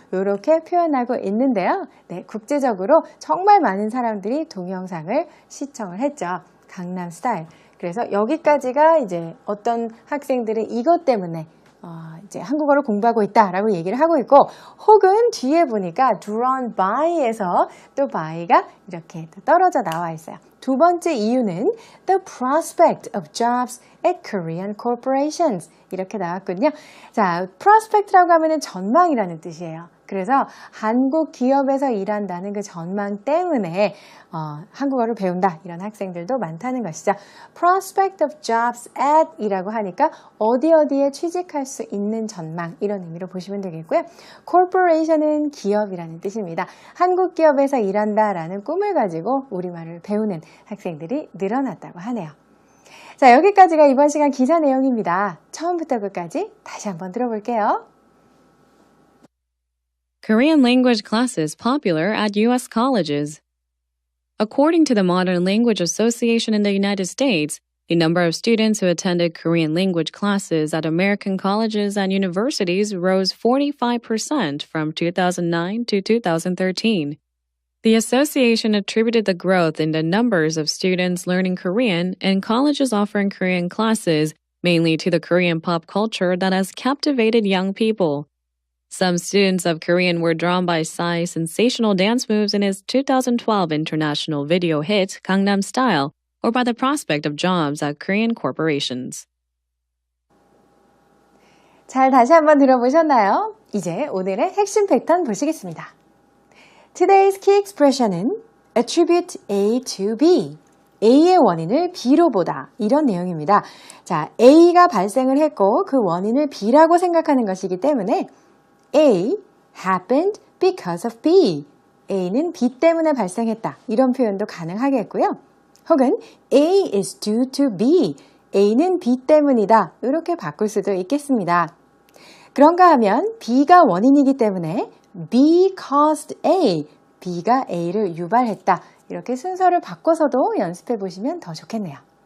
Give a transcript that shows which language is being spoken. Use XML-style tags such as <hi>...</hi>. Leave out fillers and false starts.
<ko>이렇게 표현하고 있는데요. 네, 국제적으로 정말 많은 사람들이 동영상을 시청을 했죠. 강남 스타일. 그래서 여기까지가 이제 어떤 학생들은 이것 때문에 이제 한국어를 공부하고 있다라고 얘기를 하고 있고, 혹은 뒤에 보니까 drawn by에서 또 by가 이렇게 떨어져 나와 있어요. 두 번째 이유는</ko> <en>the prospect of jobs at Korean corporations</en> <ko>이렇게 나왔거든요. 자, prospect라고 하면은 전망이라는 뜻이에요. 그래서 한국 기업에서 일한다는 그 전망 때문에 한국어를 배운다 이런 학생들도 많다는 것이죠.</ko> <en>Prospect of jobs at</en> <ko>이라고 하니까 어디에 취직할 수 있는 전망 이런 의미로 보시면 되겠고요. Corporation은 기업이라는 뜻입니다. 한국 기업에서 일한다라는 꿈을 가지고 우리말을 배우는 학생들이 늘어났다고 하네요. 자, 여기까지가 이번 시간 기사 내용입니다. 처음부터 끝까지 다시 한번 들어볼게요.</ko> <en>Korean language classes popular at U.S. colleges. According to the Modern Language Association in the United States, the number of students who attended Korean language classes at American colleges and universities rose 45% from 2009 to 2013. The association attributed the growth in the numbers of students learning Korean and colleges offering Korean classes mainly to the Korean pop culture that has captivated young people. Some students of Korean were drawn by Psy's sensational dance moves in his 2012 international video hit Gangnam Style, or by the prospect of jobs at Korean corporations.</en> <ko>잘 다시 한번 들어보셨나요? 이제 오늘의 핵심 패턴 보시겠습니다.</ko> <en>Today's key expression은 attribute A to B.</en> <ko>A의 원인을 B로 보다. 이런 내용입니다. 자, A가 발생을 했고 그 원인을 B라고 생각하는 것이기 때문에</ko> <en>A happened because of B.</en> <ko>A는 B 때문에 발생했다. 이런 표현도 가능하겠고요.</ko> <en>혹은 A is due to B.</en> <ko>A는 B 때문이다. 이렇게 바꿀 수도 있겠습니다. 그런가 하면 B가 원인이기 때문에</ko> <en>B caused A.</en> <ko>B가 A를 유발했다. 이렇게 순서를 바꿔서도 연습해 보시면 더 좋겠네요.</ko>